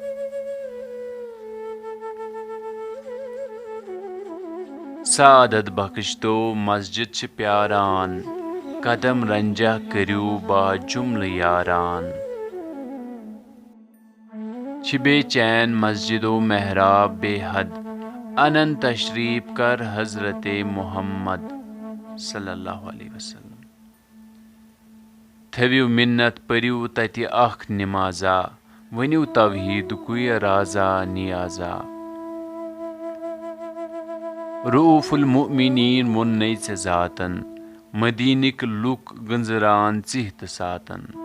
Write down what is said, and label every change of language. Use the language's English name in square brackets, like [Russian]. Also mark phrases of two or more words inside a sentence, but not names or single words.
[Kashmiri] سعادت بخشتو مسجد چھِ پیاران قدم رنجہ کٔرِو با جملہٕ یاران چھِ بے چین مسجدو محراب بے حد انن تشریف کر حضرت محمد [Arabic] صلی اللہ علیہ وسلم [Kashmiri] تھٲوِو مِنت پٔرِو تتہِ اکھ نمازا ؤنِو توحیٖدکُے رازا نیازا رؤوف المؤمنیٖن ووٚننَے ژےٚ ذاتن مدیٖنٕکۍ لُکھ گنٛزران ژِہۍ تہٕ ساتن